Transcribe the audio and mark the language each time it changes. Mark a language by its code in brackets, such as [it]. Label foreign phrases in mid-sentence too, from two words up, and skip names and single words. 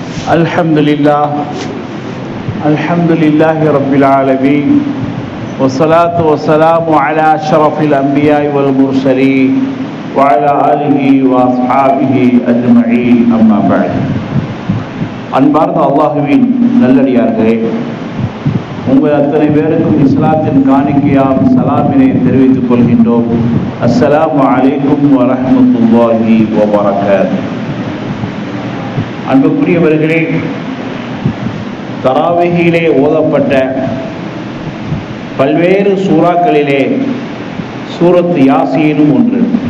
[ar] الحمد لله رب العالمين والصلاة والسلام على أشرف الأنبياء والمرسلين وعلى آله وأصحابه أجمعين أما بعد. [ta] அன்பார்ந்த அல்லாஹுவின் நல்லடியார்களே, உங்கள் அத்தனை பேருக்கும் இஸ்லாத்தின் காணிக்கையாம் சலாமினை தெரிவித்துக் கொள்கின்றோம். [ar] السلام عليكم ورحمة الله وبركاته. [ta] அன்புக்குரியவர்களே, தராவிகிலே ஓதப்பட்ட பல்வேறு சூறாக்களிலே சூரத்து யாசீனும் ஒன்று.